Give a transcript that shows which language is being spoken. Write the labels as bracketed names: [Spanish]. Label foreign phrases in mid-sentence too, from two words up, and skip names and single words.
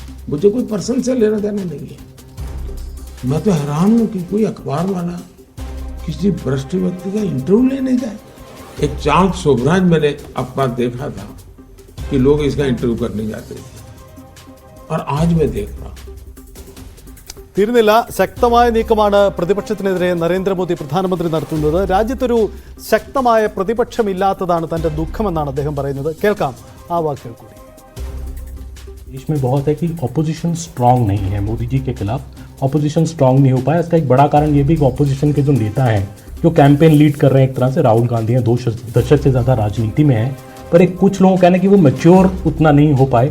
[Hindi] मुझे कोई पर्सन से लेना देना नहीं है. मैं तो हैरान हूं कि कोई अखबार वाला किसी भ्रष्ट व्यक्ति का इंटरव्यू लेने जाए. एक चार्ल्स शोभराज मैंने अपना देखा था कि लोग इसका इंटरव्यू करने जाते थे और आज मैं देख रहा हूं. [Malayalam] തീരുന്നില്ല. ശക്തമായ നീക്കമാണ് പ്രതിപക്ഷത്തിനെതിരെ നരേന്ദ്രമോദി പ്രധാനമന്ത്രി നടത്തുന്നത്. രാജ്യത്തൊരു ശക്തമായ പ്രതിപക്ഷമില്ലാത്തതാണ് തന്റെ ദുഃഖമെന്നാണ് അദ്ദേഹം പറയുന്നത്. കേൾക്കാം ആ വാക്കുകൾ കൂടി. [Hindi] देश में बहुत है कि ऑपोजिशन स्ट्रांग नहीं है. मोदी जी के खिलाफ ऑपोजिशन स्ट्रांग नहीं हो पाया. इसका एक बड़ा कारण ये भी कि ऑपोजिशन के जो नेता हैं जो कैंपेन लीड कर रहे हैं, एक तरह से राहुल गांधी हैं, 2 दशक से ज़्यादा राजनीति में है, पर एक कुछ लोगों का कहना है कि वो मैच्योर उतना नहीं हो पाए.